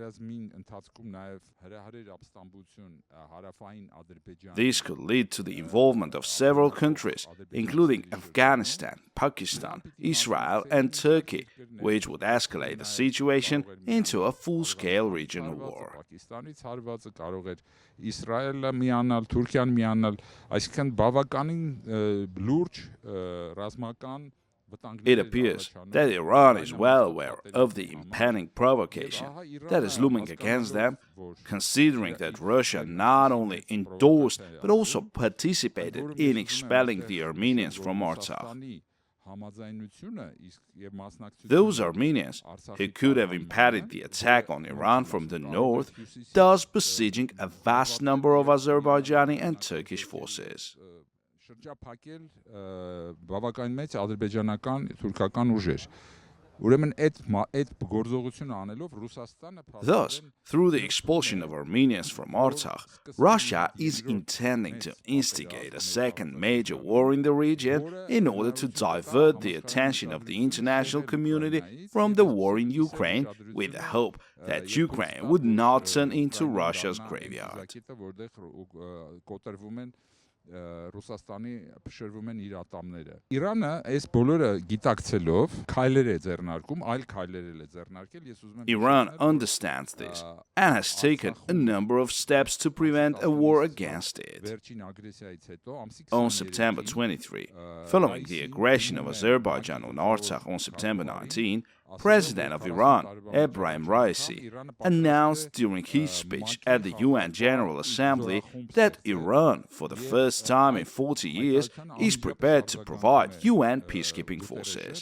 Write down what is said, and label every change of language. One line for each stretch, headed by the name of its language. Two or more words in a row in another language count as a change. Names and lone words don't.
English: This could lead to the involvement of several countries, including Afghanistan, Pakistan, Israel, and Turkey, which would escalate the situation into a full-scale regional war.
Armenian: Իսրայելը միանալ, Թուրքիան միանալ, այսինքն բավականին լուրջ ռազմական
English: It appears that Iran is well aware of the impending provocation that is looming against them, considering that Russia not only endorsed but also participated in expelling the Armenians from Artsakh. Those Armenians who could have impeded the attack on Iran from the north, thus besieging a vast number of Azerbaijani and Turkish forces.
Armenian: Բավական մեծ ադրբեջանական, թուրքական ուժեր։ Ուրեմն այդ գործողությունը անելով Ռուսաստանը
English: Thus, through the expulsion of Armenians from Artsakh, Russia is intending to instigate a second major war in the region in order to divert the attention of the international community from the war in Ukraine with the hope that Ukraine would not turn into Russia's graveyard.
Armenian: Ռուսաստանի փշրվում են իր ատամները։ Իրանը այս բոլորը գիտակցելով քայլեր է ձեռնարկում, այլ քայլեր է ձեռնարկել, ես ուզում եմ
English: Iran understands this and has taken a number of steps to prevent a war against it. On September 23, following the aggression of Azerbaijan on Artsakh on September 19, President of Iran, Ebrahim Raisi, announced during his speech at the UN General Assembly that Iran, for the first time in 40 years, is prepared to provide UN peacekeeping forces.